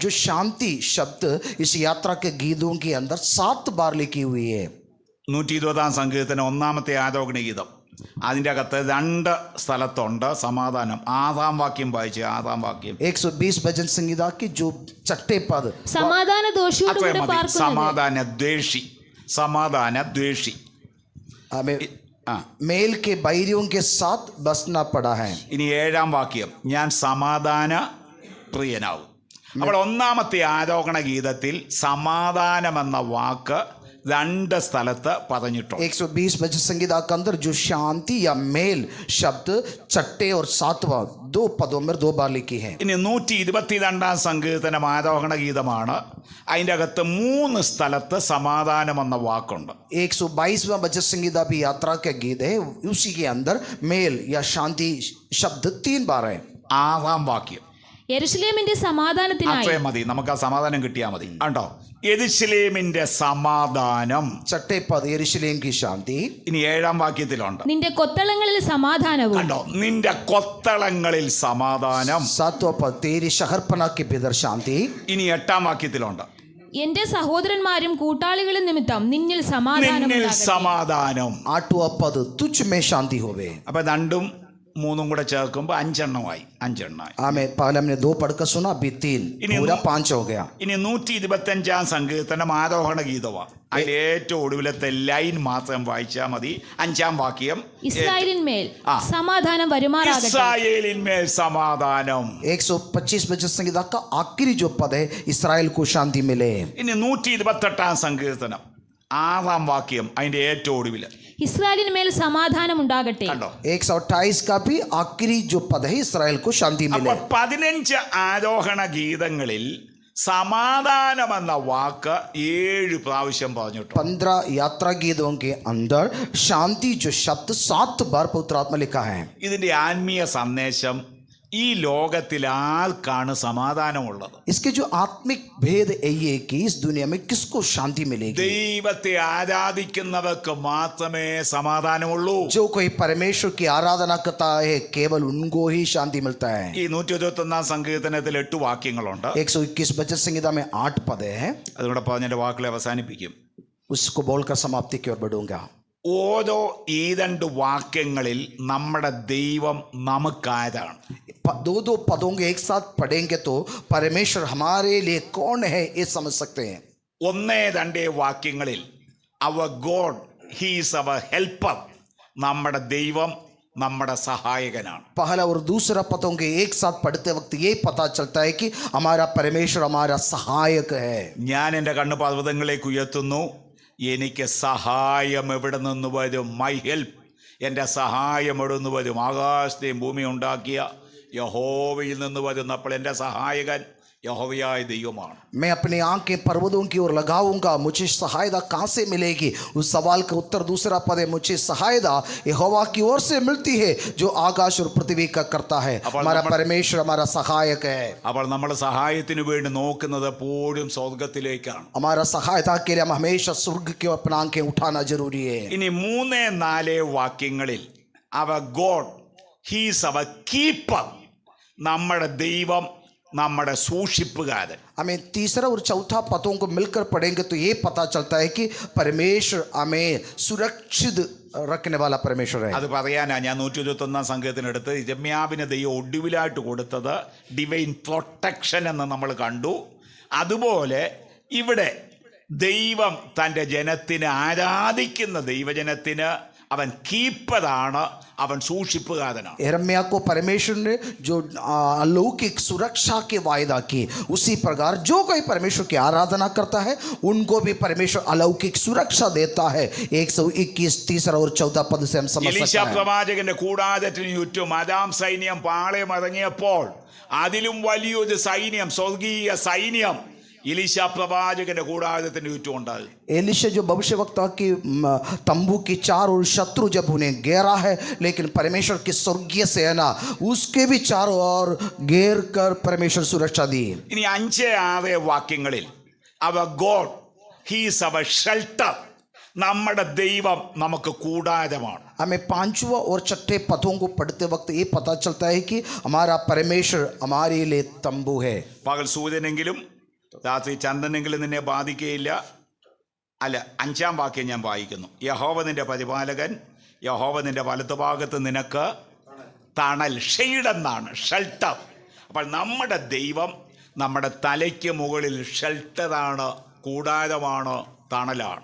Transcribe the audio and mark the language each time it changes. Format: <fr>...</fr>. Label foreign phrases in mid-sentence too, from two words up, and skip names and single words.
<hi>जो शांति शब्द इस यात्रा के गीतों के अंदर 7 बार लिखी हुई है.</hi> <ml>120 സങ്കീർത്തനം 1-ാമത്തെ ആരോഹണ ഗീതം അതിൻ്റെ അകത്ത് 2 സ്ഥലത്തുണ്ട് സമാധാനം. 6-ാം വാക്യം വായിച്ച് 6-ാം വാക്യം</ml> <hi>120 भजन संगीता के जो छठे पद</hi> <ml>സമാധാന ദോഷിയോട് കൂടെ പാർക്കുന്നത്. സമാധാന ദ്വേഷി, സമാധാന ദ്വേഷി.</ml> <hi>हमें</hi> <ml>ആ</ml> <hi>मेल के बैरियों के साथ बसना पड़ा है.</hi> <ml>ഇനി 7-ാം വാക്യം ഞാൻ സമാധാന പ്രിയനാവും. അപ്പോൾ 1-ാമത്തെ ആരോഹണ ഗീതത്തിൽ സമാധാനം എന്ന വാക്ക് 2 സ്ഥലത്ത് പറഞ്ഞിട്ടുണ്ട്.</ml> <hi>120 भजन संगीता के अंदर जो शांति या मेल शब्द छठे और 7वां 2 पदों में 2 बार लिखी है.</hi> <ml>ഇനി 122-ാം സങ്കീർത്തനം ആരോഹണ ഗീതമാണ്. അതിൻ്റെ അകത്ത് 3 സ്ഥലത്ത് സമാധാനം എന്ന വാക്കുണ്ട്.</ml> <hi>122वां भजन संगीता भी यात्रा का गीत है. उसी के अंदर मेल या शांति शब्द 3 बार है.</hi> <ml>6-ാം വാക്യം യെരുശലേമിന്റെ സമാധാനത്തിനായി. അത്രയും മതി, നമുക്ക് ആ സമാധാനം കിട്ടിയാൽ മതി. കണ്ടോ, യെരുശലേമിന്റെ സമാധാനം.</ml> <hi>छठे पद यरूशलेम की शांति.</hi> <ml>ഇനി 7-ാം വാക്യത്തിലുണ്ട്. നിന്റെ കൊത്തളങ്ങളിൽ സമാധാനവും. കണ്ടോ, നിന്റെ കൊത്തളങ്ങളിൽ സമാധാനം.</ml> <hi>7वां पद तेरी शहरपना के भीतर शांति.</hi> <ml>ഇനി 8-ാം വാക്യത്തിലുണ്ട്. എന്റെ സഹോദരന്മാരും കൂട്ടാളികളും നിമിത്തം നിന്നിൽ നിന്നിൽ സമാധാനം.</ml> <hi>8वां पद तुझ में शांति होवे.</hi> <ml>അപ്പൊ 2ഉം 3ഉം കൂടെ ചേർക്കുമ്പോൾ 5 എണ്ണമായി. 5 എണ്ണമായി.</ml> <hi>हमें पहले हमने 2 पढ़कर सुना, अभी 3 पूरा 5 हो गया.</hi> <ml>ഇനി 125-ാം സങ്കീർത്തനം ആരോഹണ ഗീതമാണ്. അതിൽ ഏറ്റവും ഒടുവിലത്തെ ലൈൻ മാത്രം വായിച്ചാൽ മതി. 5-ാം വാക്യം ഇസ്രായേലിന്മേൽ സമാധാനം വരുമാറാകട്ടെ. ഇസ്രായേലിന്മേൽ സമാധാനം.</ml> <hi>125 भजन संगीता का आखिरी जो पद है इसराइल को शांति मिले.</hi> <ml>ഇനി 128-ാം സങ്കീർത്തനം 6-ാം വാക്യം അതിന്റെ ഏറ്റവും ഒടുവില് ഇസ്രായേലിന്മേൽ സമാധാനം ഉണ്ടാകട്ടെ. കണ്ടോ,</ml> <hi>128 का भी आखिरी जो पद है इसराइल को शांति</hi> <ml>അപ്പൊ</ml> <hi>मिले.</hi> <ml>15 ആരോഹണ ഗീതങ്ങളിൽ സമാധാനം എന്ന വാക്ക് 7 പ്രാവശ്യം പറഞ്ഞിട്ടുണ്ട്.</ml> <hi>15 यात्रा गीतों के अंदर शांति जो शब्द 7 बार पवित्र आत्मा लिखा है.</hi> <ml>ഇതിന്റെ ആത്മീയ സന്ദേശം ഈ ലോകത്തിൽ ആർക്കാണ് സമാധാനമുള്ളത്?</ml> <hi>इसके जो आत्मिक भेद है ये कि इस दुनिया में किसको शांति मिलेगी?</hi> <ml>ദൈവത്തെ ആരാധിക്കുന്നവർക്ക് മാത്രമേ സമാധാനമുള്ളൂ.</ml> <hi>जो कोई परमेश्वर की आराधना करता है केवल उनको ही शांति मिलता है.</hi> <ml>ഈ 121-ാം സങ്കീർത്തനത്തിൽ 8 വാക്യങ്ങളുണ്ട്.</ml> <hi>121 भजन संगीता में 8 पद है.</hi> <ml>അതുകൂടെ പറഞ്ഞ എൻ്റെ വാക്കുകളെ അവസാനിപ്പിക്കും.</ml> <hi>उसको बोलकर समाप्ति की ओर बढ़ूंगा.</hi> <ml>ഓരോ ഈ 2 വാക്യങ്ങളിൽ നമ്മുടെ ദൈവം നമുക്കാരാണ്?</ml> <hi>2 पदों के एक साथ पढ़ेंगे तो परमेश्वर हमारे लिए कौन है ये समझ सकते हैं.</hi> <ml>1-2 വാക്യങ്ങളിൽ</ml> <en>our God is our helper,</en> <ml>നമ്മുടെ ദൈവം നമ്മുടെ സഹായകനാണ്.</ml> <hi>पहला और दूसरा पदों के एक साथ पढ़ते वक्त ये पता चलता है कि हमारा परमेश्वर हमारा सहायक है.</hi> <ml>ഞാൻ എൻ്റെ കണ്ണ് പർവ്വതങ്ങളിലേക്ക് ഉയർത്തുന്നു, എനിക്ക് സഹായം എവിടെ നിന്ന് വരും?</ml> <en>my help,</en> <ml>എൻ്റെ സഹായം എവിടെ നിന്ന് വരും? ആകാശത്തെയും ഭൂമി ഉണ്ടാക്കിയ യഹോവയിൽ നിന്ന് വരുന്നു. അപ്പോൾ എൻ്റെ സഹായകൻ യഹോവയായ ദൈവമാണ്.</ml> <hi>मैं अपनी आंखें पर्वतों की ओर लगाऊंगा, मुझे सहायता कहाँ से मिलेगी? उस सवाल का उत्तर दूसरा पद है, मुझे सहायता यहोवा की ओर से मिलती है जो आकाश और पृथ्वी का करता है. हमारा परमेश्वर हमारा सहायक है.</hi> <ml>അപ്പോൾ നമ്മൾ സഹായത്തിന് വേണ്ടി നോക്കുന്നത് എപ്പോഴും സ്വർഗത്തിലേക്കാണ്.</ml> <hi>हमारा सहायता के लिए हम हमेशा स्वर्ग की ओर अपनी आंखें उठाना जरूरी है.</hi> <ml>ഇനി 3-4 വാക്യങ്ങളിൽ</ml> <en>our God is our keeper,</en> <ml>നമ്മുടെ ദൈവം നമ്മുടെ സൂക്ഷിപ്പുകാരൻ.</ml> <hi>हमें तीसरा और चौथा पदों को मिलकर पढ़ेंगे तो ये पता चलता है कि परमेश्वर हमें सुरक्षित रखने वाला परमेश्वर है.</hi> <ml>അത് പറയാനാ ഞാൻ 121-ാം സങ്കീർത്തനെടുത്ത് യിരെമ്യാവിന് ദൈവം ഒടുവിലായിട്ട് കൊടുത്തത്</ml> <en>divine protection</en> <ml>എന്ന് നമ്മൾ കണ്ടു. അതുപോലെ ഇവിടെ ദൈവം തൻ്റെ ജനത്തിന്, ആരാധിക്കുന്ന ദൈവജനത്തിന് അവൻ കീപ്പറാണ്, അവൻ സൂക്ഷിപ്പുകാരനാണ്.</ml> <hi>यिर्मयाह को परमेश्वर ने जो अलौकिक सुरक्षा के वायदा की, उसी प्रकार जो कोई परमेश्वर की आराधना करता है उनको भी परमेश्वर अलौकिक सुरक्षा देता है. 121 तीसरा और 14 पद से हम समझ</hi> <ml>എലീശ</ml> <hi>सकते हैं.</hi> <ml>പ്രവാചകന്റെ കൂടാരത്തിന് ചുറ്റും അരാം സൈന്യം പാളയമറങ്ങിയപ്പോൾ അതിലും വലിയൊരു സൈന്യം, സ്വർഗീയ സൈന്യം എലീശ പ്രവാചകന്റെ കൂടാരത്തിന് ചുറ്റും ഉണ്ടാകും.</ml> <hi>एलीशा जो भविष्यवक्ता की तंबू की चार और शत्रु जब उन्हें घेरा है, लेकिन परमेश्वर की स्वर्गीय सेना उसके भी चारों ओर घेर कर परमेश्वर सुरक्षा दी.</hi> <ml>ഇനി 5-6 വാക്യങ്ങളിൽ</ml> <en>our God is our shelter.</en> <ml>നമ്മുടെ ദൈവം നമുക്ക് കൂടാരമാണ്.</ml> <hi>हमें पांचवा और छठे पदों को पढ़ते वक्त ये पता चलता है कि हमारा परमेश्वर हमारे लिए तंबू है.</hi> <ml>പകൽ സൂര്യനെങ്കിലും രാത്രി ചന്ദ്രനെങ്കിലും നിന്നെ ബാധിക്കുകയില്ല. അല്ല, 5-ാം വാക്യം ഞാൻ വായിക്കുന്നു. യഹോവ നിന്റെ പരിപാലകൻ, യഹോവ നിന്റെ വലതുഭാഗത്ത് നിനക്ക് തണൽ, ഷെയ്ഡെന്നാണ്, ഷെൽട്ടർ. അപ്പോൾ നമ്മുടെ ദൈവം നമ്മുടെ തലയ്ക്ക് മുകളിൽ ഷെൽട്ടറാണ്, കൂടാരമാണ്, തണലാണ്.</ml>